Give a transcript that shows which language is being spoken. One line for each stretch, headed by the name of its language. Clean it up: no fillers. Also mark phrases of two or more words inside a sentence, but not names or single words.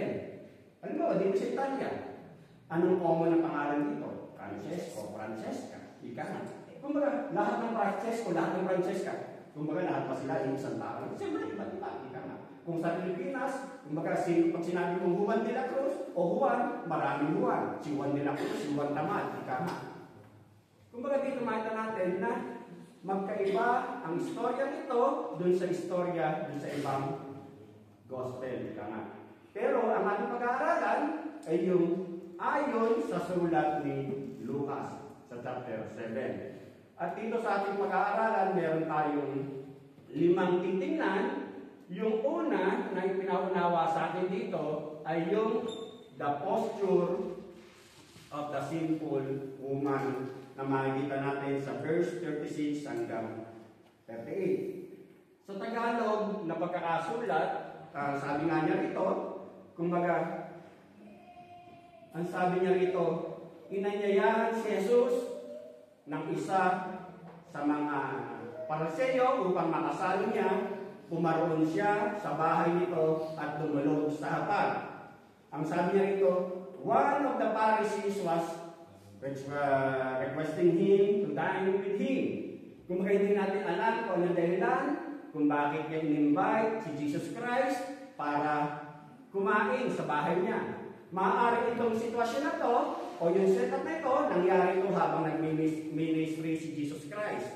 Filipino: Alam mo, dito sa Italia, anong common ang pangalan dito? Francesco, Francesca, ika nga. Kumbaga, lahat ng Francesco, lahat ng Francesca, kumbaga lahat pa sila yung isang tao. Siyempre, iba, ika nga. Kung sa Pilipinas, kumbaga, pag sinabi mong Juan de la Cruz o Juan, maraming Juan. Si Juan de la Cruz, si Juan Tamad, ika nga. Kumbaga, dito makita natin na magkaiba ang istorya nito dun sa istorya dun sa ibang gospel, ika nga. Pero ang ating pag-aaralan ay yung ayon sa sulat ni Lucas sa chapter 7. At dito sa ating pag-aaralan, meron tayong 5 titingnan. Yung una na ipinaunawa sa atin dito ay yung
English: the posture of the sinful woman
Filipino: na makikita natin sa verse 36 hanggang 38. Sa Tagalog na pagkakasulat, sabi nga niya rito, kumbaga, ang sabi niya rito, inanyayahan si Jesus ng isa sa mga Pariseo upang makasalo niya. Pumaroon siya sa bahay nito at dumulog sa hapag. Ang sabi niya rito,
English: one of the Pharisees was requesting him to dine with him.
Filipino: Kung hindi natin alam kung ano dahilan, kung bakit niya in-invite si Jesus Christ para kumain sa bahay niya. Maaari itong sitwasyon na to, o yung setup na ito, nangyari ito habang nag-ministry si Jesus Christ.